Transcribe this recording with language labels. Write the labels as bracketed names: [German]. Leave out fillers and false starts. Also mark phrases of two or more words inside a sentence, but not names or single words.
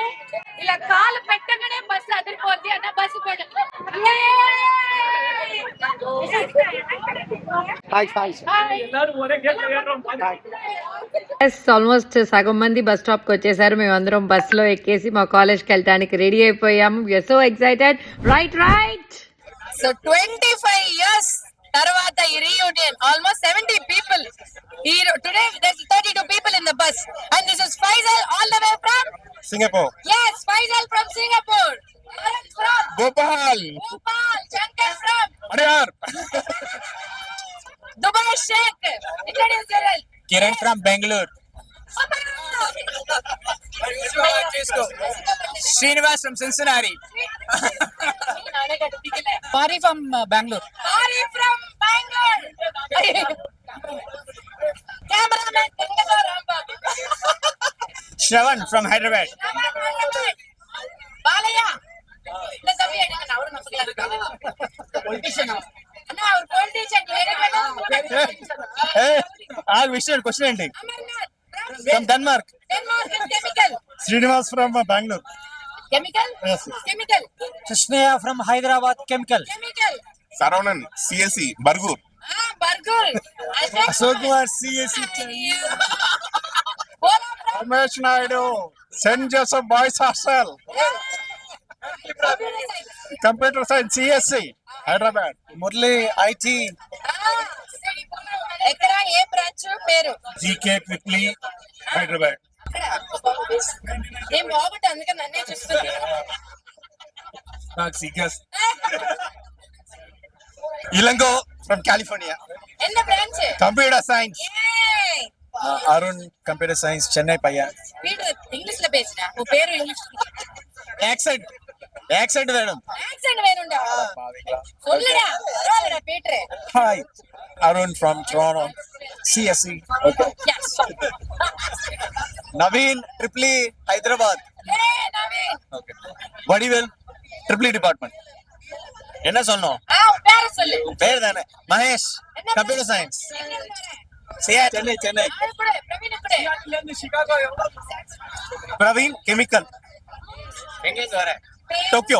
[Telugu] ఇలా కాలు పెట్టగానే బస్సు అదిరిపోద్ది అన్న బస్సు కూడా ఆల్మోస్ట్ సగం మంది [English] bus stop [Telugu] కి వచ్చేసారు. మేమందరం బస్ లో ఎక్కేసి మా కాలేజ్ కి వెళ్ళడానికి రెడీ అయిపోయాము. [English] We are so excited. Right so 25 years [Telugu] తర్వాత ఈ [English] reunion, almost 70 people. Today there's 32 people in the bus and this is Faisal all the way from Singapore. Yes, Faisal from Singapore. From Bhopal. Shankar from Adyar. Dubai Sheikh. Introduce yourself. Kiran from Bangalore. Srinivas from Cincinnati. Pari from Bangalore. Cameraman Rambabu. Shravan from Hyderabad. Balaya. [Tamil] இல்ல தம்பி எடுங்க, அவரு நம்ம பொலிட்டிஷியன். அண்ணா அவர் பொலிட்டிஷியன். [English] Hey, all question [Telugu] ఏంటి? [English] From Denmark. Chemical. Srinivas from Bangalore. Chemical? Yes. Chemical. Krishnaya from Hyderabad. Chemical. Saravanan CSE Bargur. Bargur. Ashok Kumar CSE. Ramesh Naidu St. Joseph Boys Hostel. Computer Science CSE Hyderabad. Murli IT. [Telugu] ఎక్కడ ఏ బ్రాంచ్ పేరు? [English] GK Quickly Hyderabad. [Telugu] ఏం బాగుంటుంది అందుకని నన్నే చూస్తుంది. నాకు సీకర్స్. ఇలంగో ఫ్రమ్ కాలిఫోర్నియా. [Tamil] என்ன பிரான்ச்? [English] Computer Science. [Telugu] అరుణ్ [English] Computer Science [Telugu] చెన్నై పయ్యా. [Tamil] வீடு இங்கிலீஷ்ல பேசுனா உன் பேரு இங்கிலீஷ். [Telugu] యాక్సెంట్ వేయడం. [Tamil] ஆக்சென்ட் வேணும்டா. சொல்லுடா. பரவாயில்லடா பீட்டர். [English] Hi Arun from Toronto CSC. ఎస్. నవీన్ ట్రిప్లీ హైదరాబాద్. [Tamil] ஏய் நவீன். வடிவேல் [English] triple department. [Tamil] என்ன சொன்னோம்? உன் பேரை சொல்லு. பேர் தானே மகேஷ் [English] Computer Science. [Tamil] சென்னை சென்னை. அது கூட பிரவீன் கூட. பிரவீன் கெமிக்கல். எங்கேருந்து வர? டோக்கியோ.